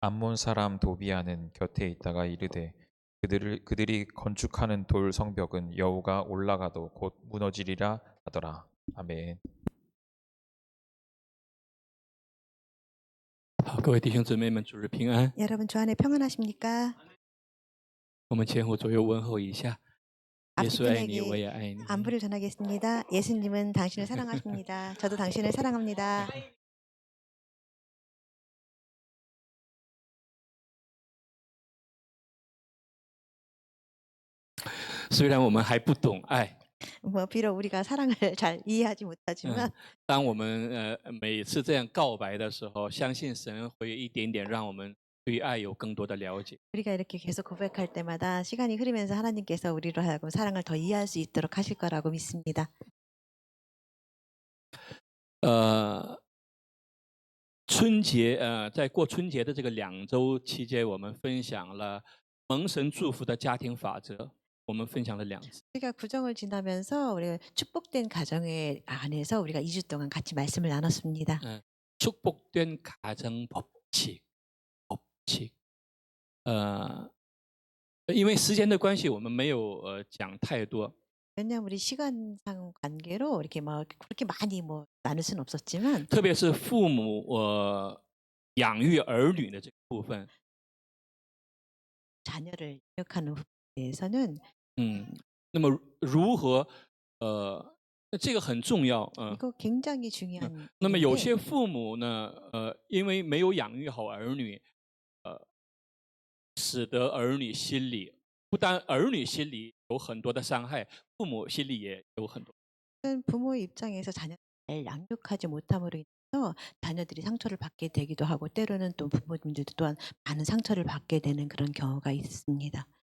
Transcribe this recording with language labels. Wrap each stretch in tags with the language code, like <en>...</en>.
<ko>암몬 사람 도비아는 곁에 있다가 이르되 그들이 건축하는 돌 성벽은 여호가 올라가도 곧 무너지리라 하더라. 아멘.</ko> <zh>好，各位弟兄姊妹们，主日平安。</zh> <ko>여러분 주 안에 평안하십니까?</ko> <zh>我们前后左右问候一下。耶稣爱你，我也爱你。</zh> <ko>안부를 전하겠습니다. 예수님은 당신을 사랑하십니다. 저도 당신을 사랑합니다.</ko> <zh>虽然我们还不懂爱，</zh> <ko>뭐 비록 우리가 사랑을 잘 이해하지 못하지만</ko> <zh>当我们每次这样告白的时候，相信神会一点点让我们对爱有更多的了解。</zh> <ko>우리가 이렇게 계속 고백할 때마다 시간이 흐르면서 하나님께서 우리로 하여금 사랑을 더 이해할 수 있도록 하실 거라고 믿습니다.</ko> <zh>春节在过春节的这个2周期间，我们分享了蒙神祝福的家庭法则，我们分享了2次。</zh> <ko>우리가 구정을 지나면서 우리가 축복된 가정의 안에서 우리가 2주 동안 같이 말씀을 나눴습니다. 축복된 가정 법칙.</ko> <zh>因为时间的关系，我们没有讲太多。</zh> <ko>왜냐하면 우리 시간상 관계로 이렇게 뭐 그렇게 많이 뭐 나눌 수는 없었지만</ko> <zh>特别是父母养育儿女的这个部分，</zh> <ko>자녀를 기억하는 부분에 대해서는</ko> <zh>那么如何这个很重要</zh> <ko>이거 굉장히 중요한</ko> <zh>那么有</zh> <ko>일인데</ko> <zh>些父母呢因为没有养育好儿女使得儿女心里不但儿女心里有很多的伤害，父母心里也有很多。</zh> <ko>부모의 입장에서 자녀를 잘 양육하지 못함으로 인해서 자녀들이 상처를 받게 되기도 하고 때로는 또 부모님들도 또한 많은 상처를 받게 되는 그런 경우가 있습니다.</ko>